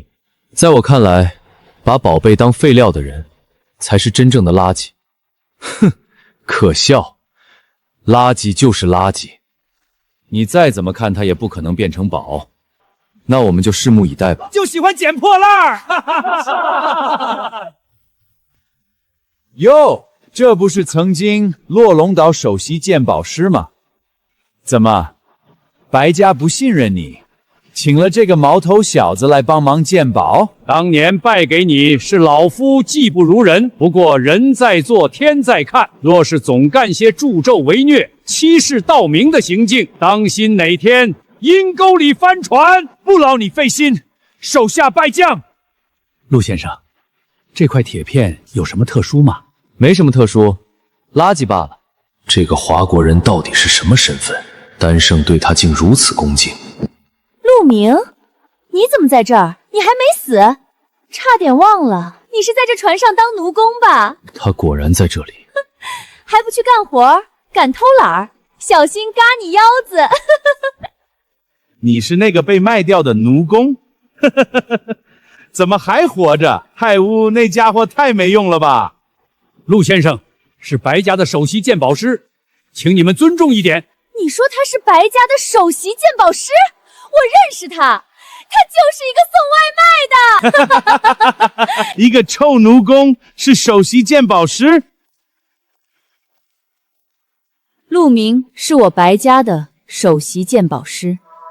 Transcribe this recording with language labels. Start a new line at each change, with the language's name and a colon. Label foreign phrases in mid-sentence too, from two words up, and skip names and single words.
Chinese: 在我看來，把寶貝當廢料的人，才是真正的垃圾。哼，可笑！垃圾就是垃圾， 你再怎麼看他也不可能變成寶。那我們就拭目以待吧。就喜歡撿破爛兒。喲，這不是曾經落龍島首席鑑寶師嗎？怎麼，白家不信任你，請了這個毛頭小子來幫忙鑑寶？當年敗給你是老夫技不如人，不過人在做天在看，若是總幹些助紂為虐、欺世盜名的行徑，當心哪天陰溝裡翻船。不勞你費心，手下敗將。陸先生，這塊鐵片有什麼特殊嗎？沒什麼特殊，垃圾罷了。這個華國人到底是什麼身份？丹聖對他竟如此恭敬。陸明，你怎麼在這兒？你還沒死？差點忘了，你是在這船上當奴工吧？他果然在這裡，還不去幹活，敢偷懶，小心嘎你腰子！你是那個被賣掉的奴工？怎麼還活着？太烏那家伙太沒用了吧？陸先生是白家的首席鑑寶師，請你們尊重一點。你說他是白家的首席鑑寶師？我認識他，他就是一個送外賣的。一個臭奴工是首席鑑寶師？陸明是我白家的首席鑑寶師。